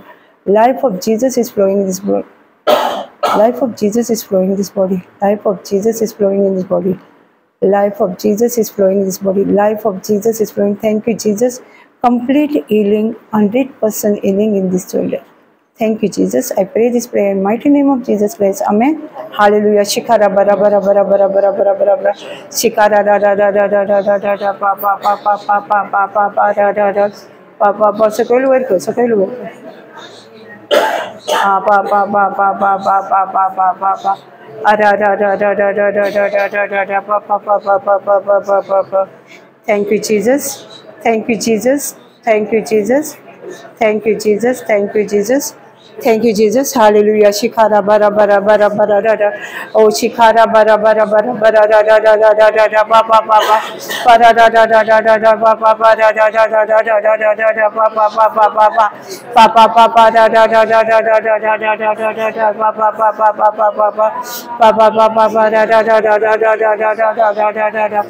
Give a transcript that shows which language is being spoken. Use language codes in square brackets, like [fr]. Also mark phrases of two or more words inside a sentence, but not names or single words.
[en] Life of Jesus is flowing in this body. Life of Jesus is flowing in this body. Life of Jesus is flowing in this body. Life of Jesus is flowing in this body. Life of Jesus is flowing. Thank you, Jesus. Complete healing, 100% healing in this shoulder. Thank you, Jesus. I pray this prayer in mighty name of Jesus Christ. Amen. Hallelujah. Shikara bara bara bara bara bara bara bara bara. Shikara da da da da da da da da da pa pa pa pa pa pa pa pa pa da da da pa pa pa. Sakelu work. Pa pa pa pa pa pa pa pa pa pa pa pa. Da da da da da da da da da da da da pa pa pa pa pa pa pa pa pa pa. Thank you, Jesus. Thank you, Jesus. Thank you, Jesus. Thank you, Jesus. Thank you, Jesus. Thank you, Jesus. Hallelujah. Shikara bara bara bara bara da da. Oh, shikara bara bara bara bara da da da da da da da pa pa pa pa. Para da da da da da da pa pa pa da da da da da da da da da da pa pa pa pa pa pa. Pa pa pa pa da da da da da da da da da da da da da pa pa pa pa pa pa pa pa. Pa pa pa pa pa da da da da da da da da da da da da da da.